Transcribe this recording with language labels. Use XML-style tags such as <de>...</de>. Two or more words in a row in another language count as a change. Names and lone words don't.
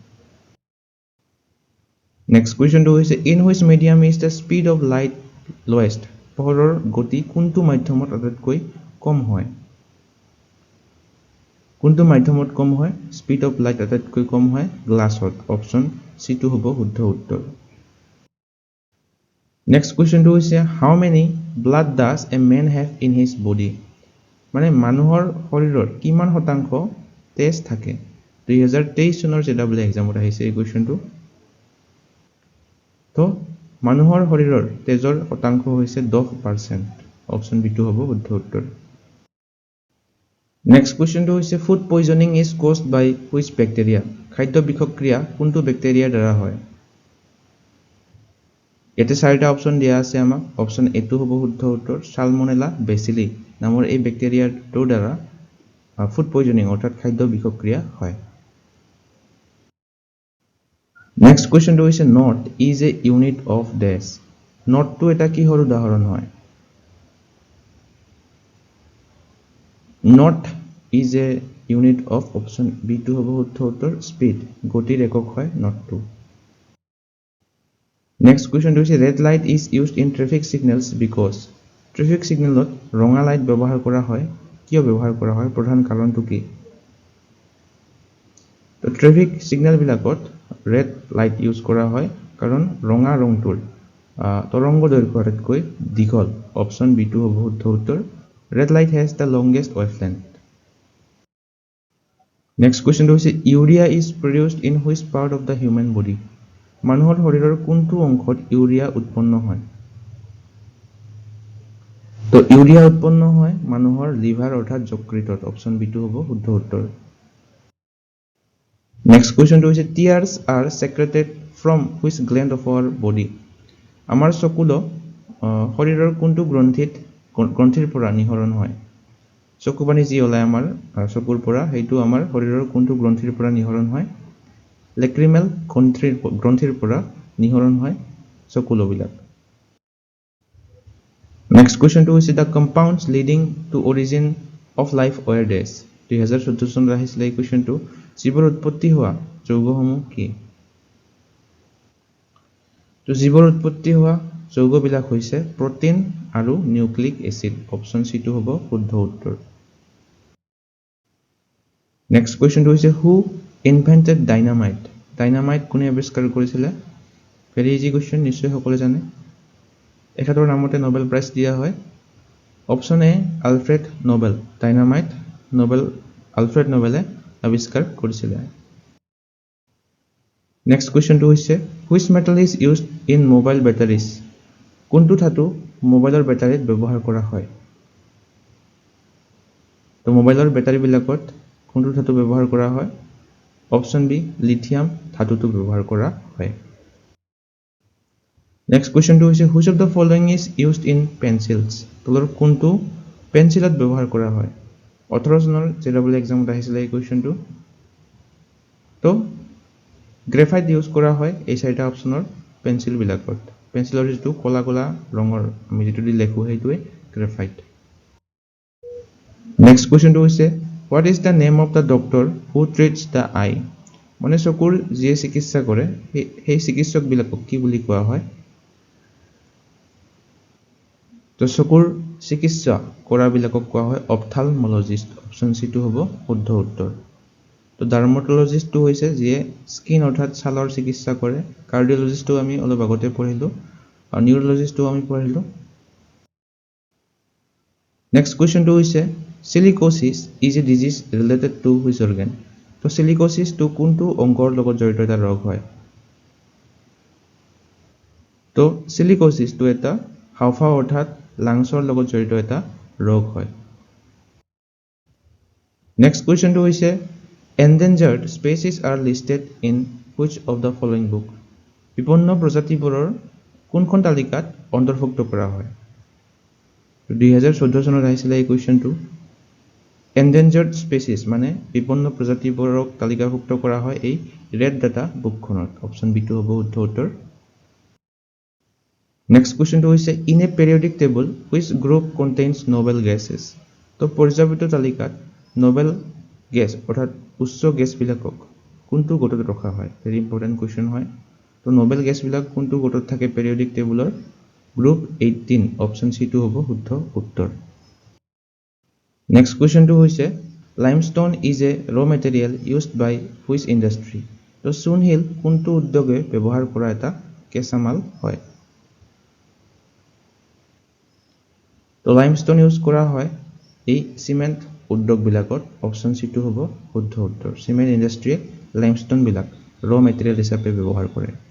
<en>next question হৈছে in which medium is the speed of light lowest,</en> <as>পোহৰৰ গতি কোনটো মাধ্যমত আটাইতকৈ কম হয়? কোনটো মাধ্যমত কম হয়?</as> <en>speed of light</en> <as>আটাইতকৈ কম হয় গ্লাছত, অপশ্যন সিটো হ'ব শুদ্ধ উত্তৰ।</as> <en>next question হৈছে how many blood does a man have in his body,</en> <as>মানে মানুহৰ শৰীৰৰ কিমান শতাংশ তেজ থাকে? 2023 চনৰ জেডাবল এক্সামত আহিছে এই কুৱেশ্যনটো। তো মানুহৰ শৰীৰৰ তেজৰ শতাংশ হৈছে 10%, অপশ্যন বিটো হ'ব শুদ্ধ উত্তৰ।</as> <en>next question হৈছে food poisoning is caused by which bacteria,</en> <as>খাদ্য বিষক্ৰিয়া কোনটো বেক্টেৰিয়াৰ দ্বাৰা হয়? ইয়াতে 4টা অপশ্যন দিয়া আছে আমাক, অপশ্যন এটো হ'ব শুদ্ধ উত্তৰ সালমনেলা বেচিলি নামৰ এই বেক্টেৰিয়াটোৰ দ্বাৰা</as> <en>food poisoning</en> <as>অৰ্থাৎ খাদ্য বিষক্ৰিয়া হয়।</as> <en>next question হৈছে knot is a unit of dash,</en> <as>নটটো এটা কিহৰ উদাহৰণ হয়?</as> <en>knot is a unit of,</en> <as>অপশ্যন বিটো হ'ব শুদ্ধ উত্তৰ স্পীড, গতিৰ একক হয় নটটো।</as> <en>next question</en> <as>হৈছে</as> <en>red light is used in traffic signals because, traffic signal</en> <as>ৰঙা লাইট ব্যৱহাৰ কৰা হয় কিয় ব্যৱহাৰ কৰা হয় প্ৰধান কাৰণটো কি তো</as> <en>traffic signal</en> <as>বিলাকত</as> <en>red light use</en> <as>কৰা হয় কাৰণ ৰঙা ৰংটোৰ তৰংগ দৈৰ্ঘ্য আটাইতকৈ দীঘল অপচন বি টো হ'ব শুদ্ধ উত্তৰ</as> <en>red light has the longest wavelength next question হৈছে urea is produced in which part of the human body</en> <as>মানুহৰ শৰীৰৰ কোনটো অংশত ইউৰিয়া উৎপন্ন হয় তো ইউৰিয়া উৎপন্ন হয় মানুহৰ লিভাৰ অৰ্থাৎ যকৃতত অপচন বি টো হ'ব শুদ্ধ উত্তৰ</as> <en>next question</en> <as>হৈছে</as> <en>tears are secreted from which gland of our body</en> <as>আমাৰ চকুল শৰীৰৰ কোনটো গ্ৰন্থিৰ পৰা নিহৰণ হয় চকু পানী যি ওলাই আমাৰ চকুৰ পৰা হেইটো আমাৰ শৰীৰৰ কোনটো গ্ৰন্থিৰ পৰা নিহৰণ হয় লেক্ৰিমেল গ্ৰন্থিৰ পৰা নিহৰণ হয় চকুলবিলাক</as> <en>next question to is the compounds leading to origin of life were days</en> <as>2014 চনত আহিছিল এই কোৱেশ্চনটো জীৱৰ উৎপত্তি হোৱা যৌগসমূহ কি তো জীৱৰ উৎপত্তি হোৱা যৌগবিলাক হৈছে প্ৰটিন আৰু</as> <en>nucleic acid</en> <as>অপচন সি টো হ'ব শুদ্ধ উত্তৰ</as> <en>next question to is who invented dynamite</en> <as>dynamite কোনে আৱিষ্কাৰ কৰিছিল</as> <en>very easy question</en> <as>নিশ্চয় সকলোৱে জানে এখেতৰ নামতে</as> <en>Nobel prize</en> <as>দিয়া হয় অপচন এ আলফ্ৰেড নোবেল ডাইনামাইট আলফ্ৰেড নোবেলে আৱিষ্কাৰ কৰিছিল</as> <en>next question</en> <as>হৈছে</as> <en>which metal is used in mobile batteries</en> <as>কোনটো ধাতু মোবাইলৰ বেটাৰীত ব্যৱহাৰ কৰা হয় তো মোবাইলৰ বেটাৰী বিলাকত কোনটো ধাতু ব্যৱহাৰ কৰা হয় অপচন বি লিথিয়াম ধাতুটো ব্যৱহাৰ কৰা হয়</as> <en>next question to is which of the following is used in pencils</en> <as>তলৰ কোনটো পেন্সিলত ব্যৱহাৰ কৰা হয় 18 চনৰ জেডব্লিউ এক্সামত আহিছিল এই কোৱেশ্চনটো তো</as> <en>graphite use</en> <as>কৰা হয় এই চাৰিটা অপচনৰ পেন্সিল বিলাকত পেন্সিলৰ যেটো কলা কলা ৰঙৰ আমি যেটো দি লেখো হেইটোৱে গ্ৰাফাইট</as> <en>next question to is what is the name of the doctor who treats the eye</en> <as>মানে চকুৰ যে চিকিৎসা কৰে সেই চিকিৎসক বিলাকক কি বুলি কোৱা হয় তো চকুৰ চিকিৎসা কৰা বিলাকক কোৱা হয় অপথালমোলজিষ্ট অপচন সি টো হ'ব শুদ্ধ উত্তৰ তো ডাৰ্মাটোলজিষ্ট টো হৈছে যে স্কিন অৰ্থাৎ ছালৰ চিকিৎসা কৰে কাৰ্ডিওলজিষ্ট টো আমি অলপ আগতে পঢ়িলো আৰু নিউৰলজিষ্ট টো আমি পঢ়িলো</as> <en>next question</en> <as>টো হৈছে</as> <en>silicosis is a disease related to which organ</en> <as>তো silicosis টো কোনটো অংগৰ লগত জড়িত এটা ৰোগ হয় তো silicosis টো এটা হাওফাও অৰ্থাৎ লাংছৰ লগত জড়িত এটা ৰোগ হয়</as> <en>next question</en> <as>টো হৈছে</as> <en>endangered species are listed in which of the following book</en> <as>বিপন্ন প্ৰজাতিবোৰৰ কোনখন তালিকাত অন্তৰ্ভুক্ত কৰা হয় 2014 চনত আহিছিল এই কোৱেশ্চনটো</as> <en>endangered species</en> <as>মানে বিপন্ন প্ৰজাতিবোৰক তালিকাভুক্ত কৰা হয় এই</as> <en>red data book</en> <as>অপচন বি টো হ'ব শুদ্ধ উত্তৰ</as> <en>next question to is in a periodic table which group contains noble gases</en> <as>তো পৰ্যায়বৃত্ত তালিকাত</as> <en>noble gas</en> <as>অৰ্থাৎ উচ্চ গ্যাস বিলাকক কোনটো গোটত ৰখা হয়</as> <en>very important question</en> <as>হয় তো</as> <en>noble gas</en> <as>বিলাক কোনটো গোটত থাকে</as> <en>periodic table group</en> <as>18 অপচন সি টো হ'ব শুদ্ধ উত্তৰ</as> <en>next question to হৈছে limestone is a raw material used by which industry</en> <as>তো চূণশিল কোনটো উদ্যোগে ব্যৱহাৰ কৰা এটা কেঁচামাল হয় তো</as> <en>limestone use</en> <as>কৰা হয় এই সিমেন্ট উদ্যোগ বিলাকত অপচন সি টো হ'ব শুদ্ধ উত্তৰ</as> <en>cement industry limestone</en> <as>বিলাক</as> <en>raw material</en> <as>হিচাপে ব্যৱহাৰ কৰে</as>